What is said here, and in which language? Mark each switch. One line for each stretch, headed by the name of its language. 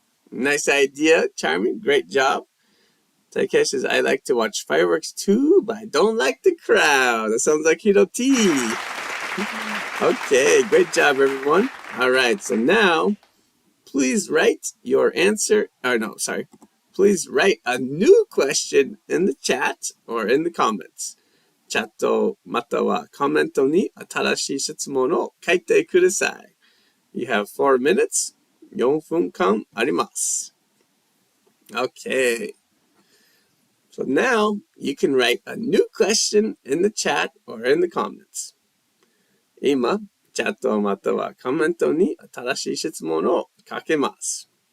English: Nice idea, Charming. Great job. Takeshi says, I like to watch fireworks too, but I don't like the crowd. That sounds like Hiroti. Okay, great job, everyone. All right, so now, please write your answer. Please write a new question in the chat or in the comments.
Japanese: チャットまたはコメントに新しい質問を書いてください。 You have 4 minutes. 4分間あります。 Okay.
English: So now you can write a new question in the chat or in the comments.
Japanese: 今、チャットまたはコメントに新しい質問を書けます。